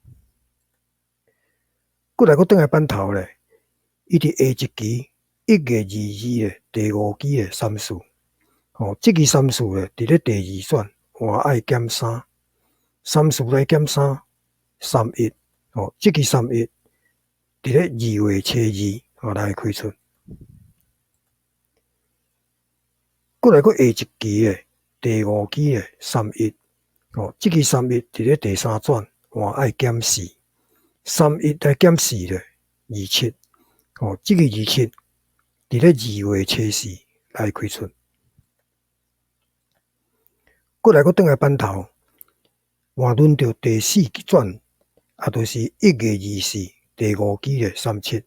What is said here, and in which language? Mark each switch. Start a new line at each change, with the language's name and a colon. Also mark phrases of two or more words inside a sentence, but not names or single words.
Min Nan Chinese: 过来转来板头呢，伊伫下1期1月22呢第5期呢34，这个34呢伫咧第2转，要减3，34来减3，31，这个31伫咧2月初2，来开出。过来下1期呢，第5期呢31， 即個31佇咧第三轉，換愛減4。31來減4咧，27。即個27佇咧2月初4來開出。過來閣轉來班頭，換輪到第4轉，就是1月24第5支咧37。